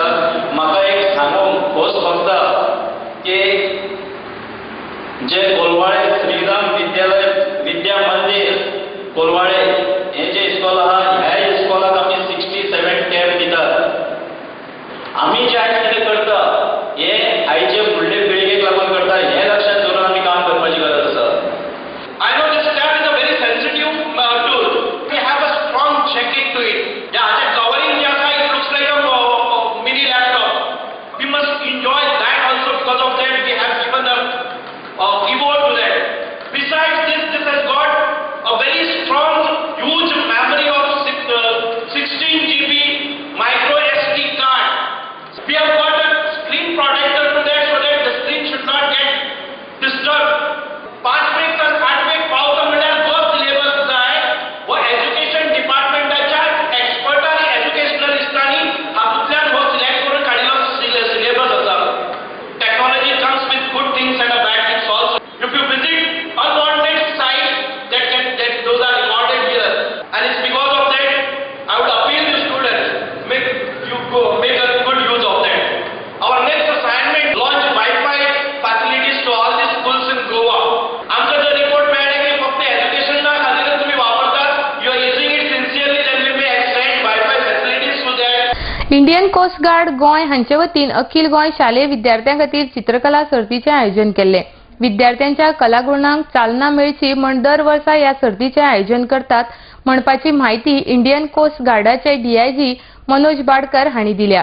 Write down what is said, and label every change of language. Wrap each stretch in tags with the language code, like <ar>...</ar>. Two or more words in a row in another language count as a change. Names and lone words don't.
<kok>म्हाका एक सांगूंक खोस भोगता की जे कोलवाळे श्रीराम विद्या मंदिर कोलवाळे हे जे इस्कॉल आहा ह्या आम्ही जे कितें करता हे आयचे फुडले पिळगेक लागून करता हे लक्षात दवरून आमी काम करपाची गरज आसा.</kok> <en>I know this tab is a very sensitive tool. We have a strong checking to it. Yeah, the covering it looks like a mini laptop. We must enjoy that also. Because of that, we have given a keyboard to that. Besides this has got a very strong, huge memory of 16 GB micro SD card. We have got a screen protector to that so that the screen should not get disturbed.</en> <kok>5 मिनिट 8 मिनिट पावता म्हणल्यार जो सिलेबस जाय वो एज्युकेशन डिपार्टमेंटाच्या एक्सपर्टांनी एज्युकेशनलिस्टांनी हातूंतल्यान हो सिलेक्ट करून काडिल्लो सिलेबस आसा.</kok> <en>Technology comes with good things and a bad things also. if you visit unwanted sites that those are recorded here, and it's because of that I would appeal to students make a good use of that. Our next assignment launch Wi-Fi facilities to all the schools in Goa.</en> <mr>आमचा जो रिपोर्ट मिळाला की फक्त एज्युकेशनला खातीर तुम्ही वापरतात,</mr> <en>you are using it sincerely, then we may extend Wi-Fi facilities to that.</en> <kok>इंडियन कोस्ट गार्ड गोंय हांचे वतीन अखिल गोंय शालेय विद्यार्थ्यां खातीर चित्रकला सर्तीचें आयोजन केल्लें. विद्यार्थ्यांच्या कलागुणांक चालना मेळची म्हण दर वर्सा ह्या सर्तीचें आयोजन करतात म्हणपाची म्हायती इंडियन कोस्ट गार्डाचे DIG मनोज बाडकर हांणी दिल्या.</kok>